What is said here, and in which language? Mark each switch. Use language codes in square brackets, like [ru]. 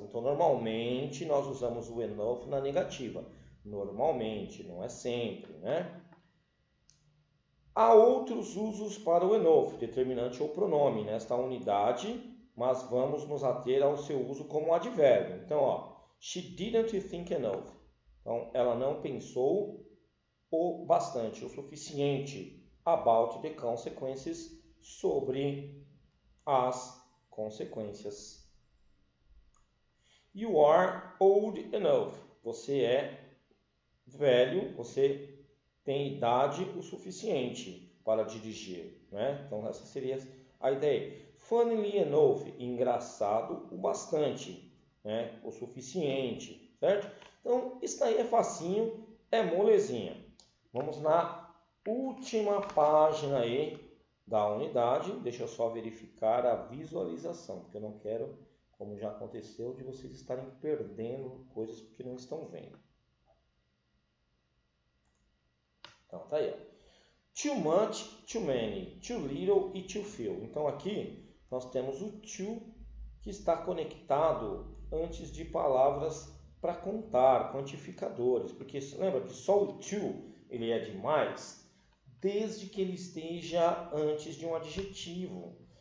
[pt] Então, normalmente, nós usamos o enough na negativa. Normalmente, não é sempre, né? Há outros usos para o enough, determinante ou pronome, nesta unidade, mas vamos nos ater ao seu uso como advérbio. Então, ó, [en] she didn't think enough. [pt] Então, ela não pensou o bastante, o suficiente [en] about the consequences, [pt] sobre as consequências. [en] You are old enough. [pt] Você é velho, você tem idade o suficiente para dirigir, né? Então essa seria a ideia. [en] Funnily enough, [pt] engraçado o bastante, né? O suficiente, certo? Então isso daí é facinho, é molezinha. Vamos na última página aí da unidade. Deixa eu só verificar a visualização, porque eu não quero, como já aconteceu, de vocês estarem perdendo coisas porque não estão vendo. Então, tá aí, ó. [en] Too much, too many, too little e too few. [pt] Então, aqui nós temos o too que está conectado antes de palavras para contar, quantificadores. Porque lembra que só o too ele é demais desde que ele esteja antes de um adjetivo.